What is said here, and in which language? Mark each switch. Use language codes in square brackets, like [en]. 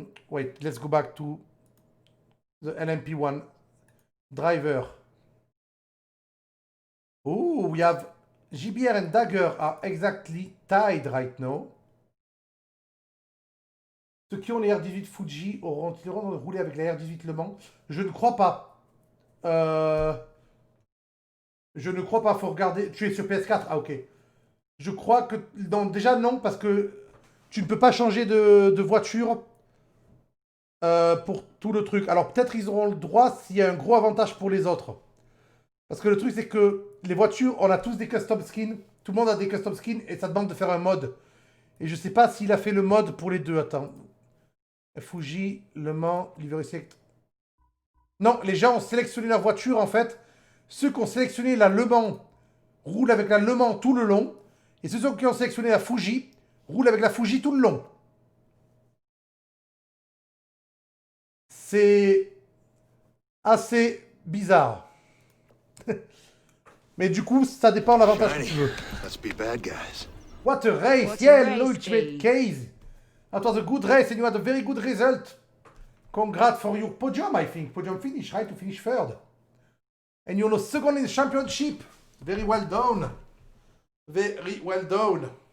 [en] Wait, let's go back to the LMP1 driver. Oh, we have JBR and Dagger are exactly tied right now. [fr] Ceux qui ont les R18 Fuji auront-ils roulé avec la R18 Le Mans? Je ne crois pas. Je ne crois pas, faut regarder. Tu es sur PS4? Ah ok. Je crois que... Non, déjà non, parce que tu ne peux pas changer de voiture pour tout le truc. Alors peut-être ils auront le droit s'il y a un gros avantage pour les autres. Parce que le truc c'est que les voitures, on a tous des custom skins. Tout le monde a des custom skins et ça demande de faire un mode. Et je sais pas s'il a fait le mode pour les deux. Attends. Fuji, Le Mans, Livery Select. Non, les gens ont sélectionné leur voiture en fait. Ceux qui ont sélectionné la Le Mans roulent avec la Le Mans tout le long. Et ceux qui ont sélectionné la Fuji roulent avec la Fuji tout le long. C'est assez bizarre. Mais du coup, ça dépend de l'avantage que [en] Shiny. [fr] tu veux. [en] Let's be bad guys. What a race! What a Yeah, race, ultimate Dave. case. That was a good race and you had a very good result. Congrats for your podium, I think. Podium finish, right? To finish third. And you're second in the championship. Very well done. Very well done.